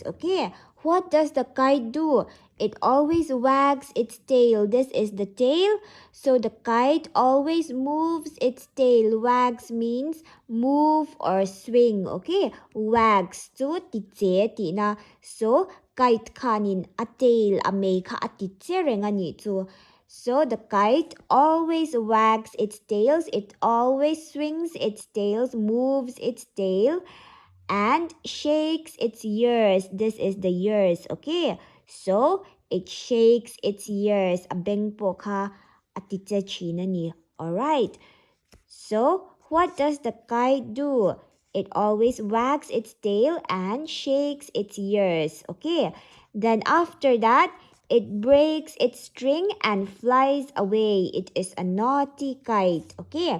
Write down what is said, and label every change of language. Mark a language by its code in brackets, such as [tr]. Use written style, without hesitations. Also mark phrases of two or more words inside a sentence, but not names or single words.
[en] Okay, what does the kite do? It always wags its tail. This is the tail. So the kite always moves its tail. Wags means move or swing. [lus] Okay, wags to titse tina. [en] So kite [lus] kanin a tail a make a titse rengani to. [en] So the kite always wags its tails, it always swings its tails, moves its tail, and shakes its ears. This is the ears, okay? So it shakes its ears. [lus] Abeng po ka atitsa china ni. [en] Alright. So what does the kite do? It always wags its tail and shakes its ears. Okay. Then after that, it breaks its string and flies away. It is a naughty kite. Okay.